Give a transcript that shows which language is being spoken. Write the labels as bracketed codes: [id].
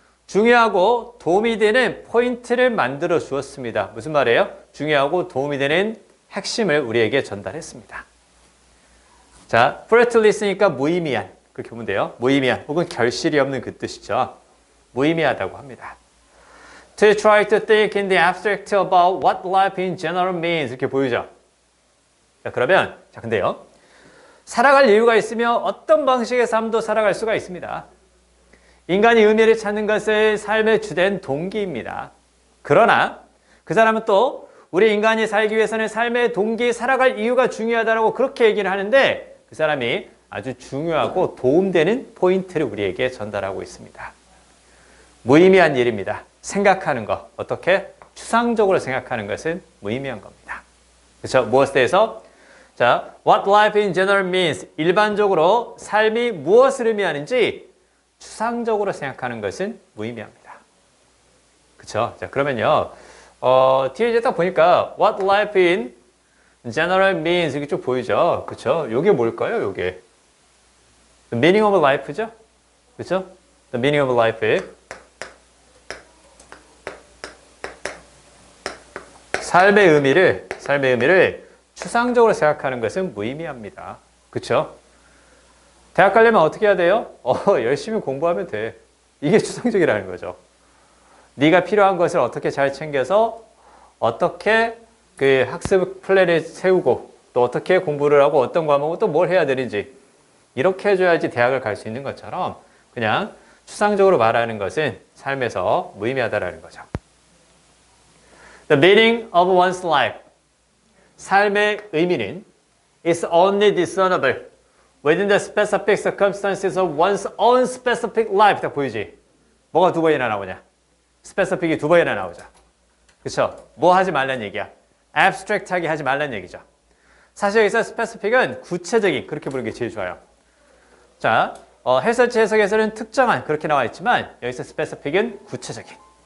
[ko] 중요하고 도움이 되는 포인트를 만들어 주었습니다. 무슨 말이에요? 중요하고 도움이 되는 핵심을 우리에게 전달했습니다. 자, fruitless니까 무의미한 그렇게 보면 돼요. 무의미한 혹은 결실이 없는 그 뜻이죠. 무의미하다고 합니다. [en] To try to think in the abstract about what life in general means [ko] 이렇게 보이죠. 자, 그러면 자 근데요. 살아갈 이유가 있으며 어떤 방식의 삶도 살아갈 수가 있습니다. 인간이 의미를 찾는 것은 삶의 주된 동기입니다. 그러나 그 사람은 또 우리 인간이 살기 위해서는 삶의 동기, 살아갈 이유가 중요하다고 그렇게 얘기를 하는데 그 사람이 아주 중요하고 도움되는 포인트를 우리에게 전달하고 있습니다. 무의미한 일입니다. 생각하는 것, 어떻게? 추상적으로 생각하는 것은 무의미한 겁니다. 그렇죠? 무엇에 대해서? 자, [en] what life in general means [ko] 일반적으로 삶이 무엇을 의미하는지 추상적으로 생각하는 것은 무의미합니다. 그렇죠? 자, 그러면요. 뒤에 이제 딱 보니까 [en] what life in general means [ko] 이게 쭉 보이죠? 그렇죠? 요게 뭘까요? 요게 [en] the meaning of life죠? [ko] 그렇죠? [en] the meaning of life [ko] 삶의 의미를 추상적으로 생각하는 것은 무의미합니다. 그렇죠? 대학 가려면 어떻게 해야 돼요? 열심히 공부하면 돼. 이게 추상적이라는 거죠. 네가 필요한 것을 어떻게 잘 챙겨서 어떻게 그 학습 플랜을 세우고 또 어떻게 공부를 하고 어떤 과목은 또 뭘 해야 되는지 이렇게 해줘야지 대학을 갈 수 있는 것처럼 그냥 추상적으로 말하는 것은 삶에서 무의미하다라는 거죠. [en] The meaning of one's life. [ko] 삶의 의미는 [en] is only discernible within the specific circumstances of one's own specific life. [ko] 딱 보이지? 뭐가 두 번이나 나오냐? specific이 두 번이나 나오죠. 그렇죠? 뭐 하지 말란 얘기야? abstract하게 하지 말란 얘기죠. 사실 여기서 specific은 구체적인 그렇게 부르는 게 제일 좋아요. 자, 해설지 해석에서는 특정한 그렇게 나와 있지만 여기서 specific은 구체적인.